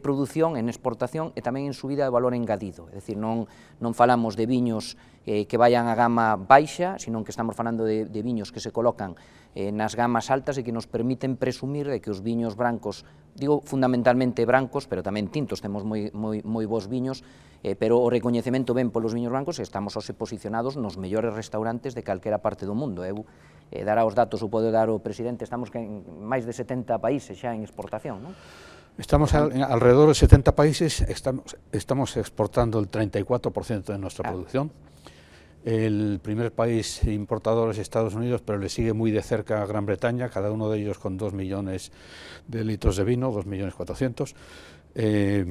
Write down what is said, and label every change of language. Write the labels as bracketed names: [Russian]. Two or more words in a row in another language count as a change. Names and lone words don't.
[Galician] produción, en exportación e tamén en subida de valor engadido, é dicir, non falamos de viños que vayan a gama baixa, sino que estamos falando de viños que se colocan nas gamas altas e que nos permiten presumir de que os viños brancos, digo fundamentalmente brancos, pero tamén tintos, temos moi bons viños, pero o recoñecemento ven polos viños brancos e estamos hoxe posicionados nos mellores restaurantes de calquera parte do mundo. Eu dará os datos, o pode dar o presidente, estamos en máis de 70 países xa en exportación, non? [Spanish] Estamos alrededor de 70 países, estamos exportando el 34% de nuestra producción. El primer país importador es Estados Unidos, pero le sigue muy de cerca a Gran Bretaña, cada uno de ellos con 2 millones de litros de vino, 2.400.000.